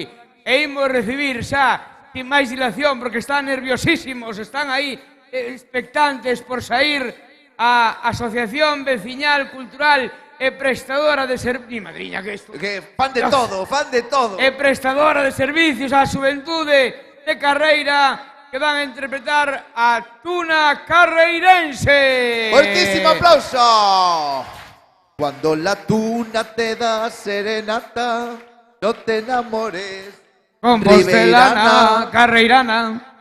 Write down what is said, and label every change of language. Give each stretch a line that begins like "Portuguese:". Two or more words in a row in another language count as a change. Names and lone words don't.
Galician: E imos recibir xa, sin máis dilación, porque están nerviosísimos, están aí expectantes por sair a Asociación Veciñal Cultural e prestadora de servicios... Madriña, que isto... Que fan de todo, fan de todo. E prestadora de servicios á xuventude de Carreira, que van a interpretar a Tuna Carreirense. ¡Fortísimo aplauso!
Spanish: Cuando la tuna te da serenata, no te enamores. Compostelana, Carreirana.